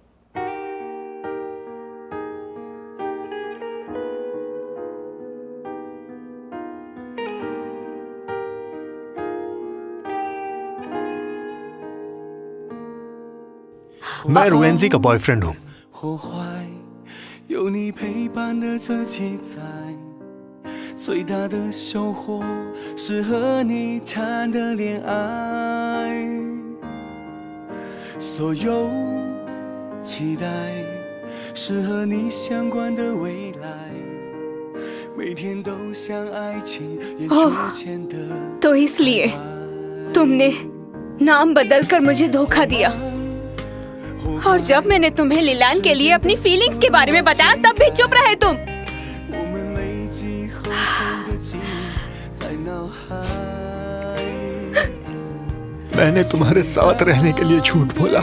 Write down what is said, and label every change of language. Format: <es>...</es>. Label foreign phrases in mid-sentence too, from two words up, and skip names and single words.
<hi>मैं रुएंजी का बॉयफ्रेंड हूं।</hi> <zh>或坏，有你陪伴的自己在。最大的收获是和你谈的恋爱，所有期待是和你相关的未来，每天都像爱情眼球前的。</zh> <hi>तो इसलिए तुमने नाम बदलकर मुझे धोखा दिया, और जब मैंने तुम्हें लिलान के लिए अपनी फीलिंग्स के बारे में बताया तब भी चुप रहे तुम। मैंने तुम्हारे साथ रहने के लिए झूठ बोला।</hi>